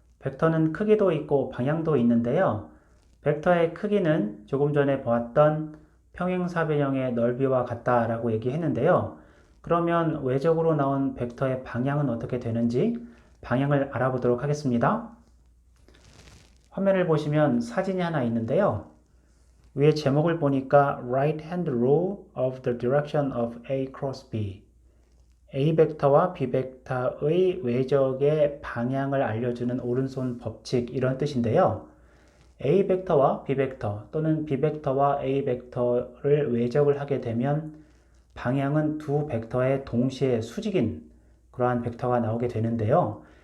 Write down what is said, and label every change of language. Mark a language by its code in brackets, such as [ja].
[ko] 벡터는 크기도 있고 방향도 있는데요. 벡터의 크기는 조금 전에 보았던 평행사변형의 넓이와 같다라고 얘기했는데요. 그러면 외적으로 나온 벡터의 방향은 어떻게 되는지 방향을 알아보도록 하겠습니다. 화면을 보시면 사진이 하나 있는데요. 위에 제목을 보니까 [en] Right hand rule of the direction of A cross B. [ko] A 벡터와 B 벡터의 외적의 방향을 알려주는 오른손 법칙 이런 뜻인데요. A 벡터와 B 벡터 또는 B 벡터와 A 벡터를 외적을 하게 되면 방향은 두 벡터의 동시에 수직인 그러한 벡터가 나오게 되는데요.